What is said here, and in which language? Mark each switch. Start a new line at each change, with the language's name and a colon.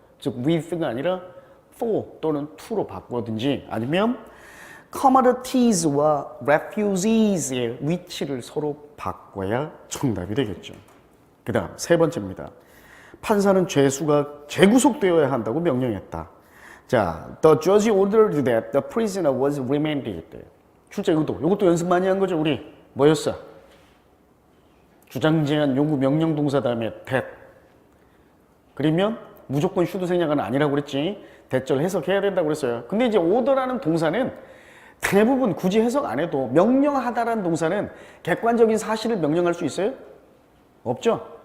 Korean: 즉 with가 아니라 for 또는 to로 바꾸든지 아니면 commodities와 refugees의 위치를 서로 바꿔야 정답이 되겠죠. 그 다음 세 번째입니다. 판사는 죄수가 재구속되어야 한다고 명령했다.
English: 자, the judge ordered that the prisoner was remanded.
Korean: 출제 의도. 이것도 연습 많이 한 거죠, 우리. 뭐였어? 주장, 제한, 요구, 명령 동사 다음에 that. 그러면 무조건 슈드 생략은 아니라고 그랬지. 대절 해석해야 된다고 그랬어요. 근데 이제 order라는 동사는 대부분 굳이 해석 안 해도 명령하다라는 동사는 객관적인 사실을 명령할 수 있어요? 없죠?